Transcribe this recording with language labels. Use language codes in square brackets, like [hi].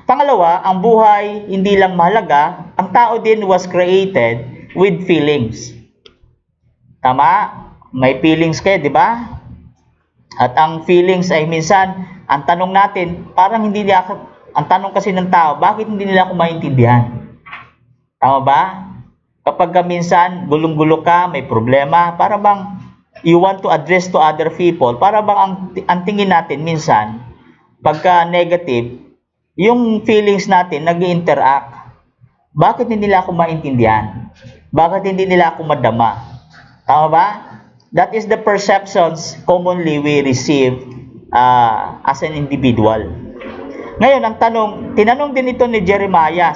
[tl] Pangalawa, ang buhay hindi lang mahalaga, ang tao din [en] was created with feelings. [tl] Tama? May feelings kayo, di ba? At ang feelings ay minsan, ang tanong natin, parang hindi nila, ang tanong kasi ng tao, bakit hindi nila ako maintindihan? Tama ba? Kapag minsan, gulong-gulo ka, may problema, para bang [en] you want to address to other people, [tl] para bang ang tingin natin minsan, pagka negative, yung feelings natin nag-interact. Bakit hindi nila ako maintindihan? Bakit hindi nila ako madama? Tama ba? [en] That is the perceptions commonly we receive as an individual. [tl] Ngayon, ang tinanong din ito ni Jeremiah.